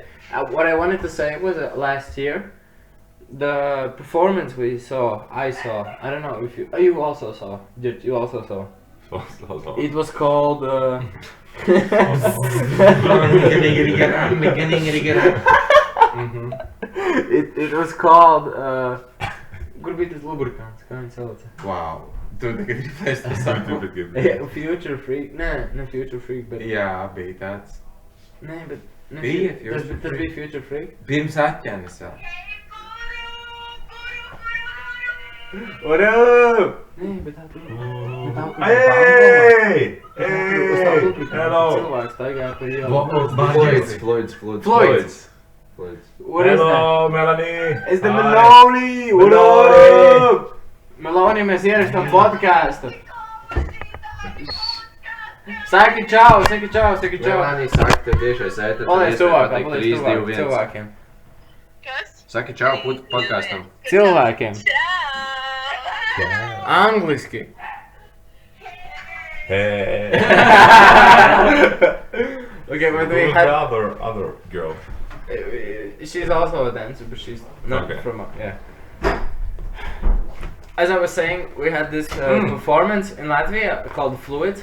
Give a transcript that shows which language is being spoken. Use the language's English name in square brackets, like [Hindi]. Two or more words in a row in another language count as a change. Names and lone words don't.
[English] What I wanted to say was last year, the performance I saw. I don't know if you also saw. Ģirts, you also saw. So. It was called. Mhm. It was called. [Latvian] Kur bija tas lubrikants, kā viņi sauc? [English] Wow. [Latvian] Tu tagad ir festival saku. Future Freak. Ne Future Freak, bet. Jā, bija tāds. Nē, bet. Ne, Bija tas Future tas Freak. bija Future Freak. Pirms atķēnes vēl. [English] What up? [Latvian] Nē, bet tā tur. [English] Hey! [Latvian] Uz tā lubrikanta [English] Hello! [Latvian] cilvēks staigāja pa ielu. [English] Floyd's. What is that? Hello, Melanie! It's the Hi. Meloni! What Meloni! up? [Latvian] Meloni, mēs ierakstām podcastu. Saki čau, saki čau, saki čau. Melanie saka, tev tiešais ēter. Paliec tuvāk cilvēkiem. Kas? Saki čau podkastam. Cilvēkiem. Čau! Angliski. [English] Hey! Okay, but we Who's had... the other girl? She's also a dancer, but she's not Okay. from... Yeah. As I was saying, we had this performance in Latvia called Fluid.